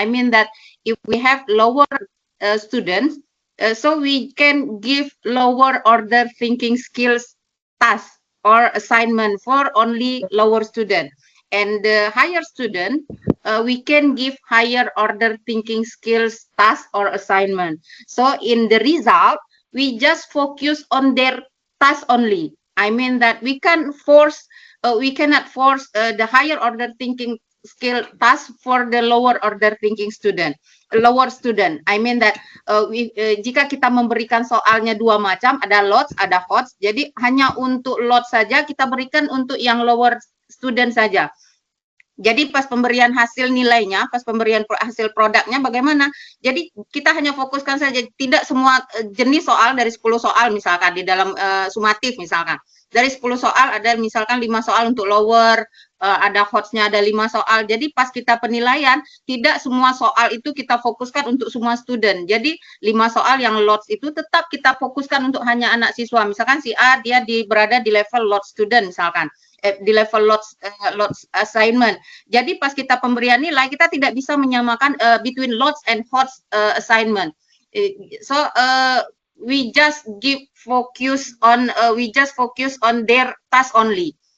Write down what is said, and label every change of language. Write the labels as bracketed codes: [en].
[en] I mean that if we have lower students, so we can give lower order thinking skills tasks or assignment for only lower student, and the higher student we can give higher order thinking skills task or assignment. So in the result we just focus on their task only. I mean that we cannot force the higher order thinking skill task for the lower order thinking student. I mean that [id] jika kita memberikan soalnya dua macam, ada lots, ada hots, jadi hanya untuk lots saja kita berikan untuk yang [en] lower student [id] saja. Jadi pas pemberian hasil nilainya, pas pemberian hasil produknya bagaimana? Jadi kita hanya fokuskan saja, tidak semua jenis soal dari 10 soal misalkan di dalam sumatif misalkan. Dari 10 soal ada misalkan 5 soal untuk lower, ada HOTS-nya ada 5 soal. Jadi pas kita penilaian, tidak semua soal itu kita fokuskan untuk semua student. Jadi 5 soal yang lots itu tetap kita fokuskan untuk hanya anak siswa. Misalkan si A dia berada di level lot student misalkan. Di level lots assignment. Jadi pas kita pemberian nilai kita tidak bisa menyamakan [en] between lots and HOTS assignment. So we just focus on their task only.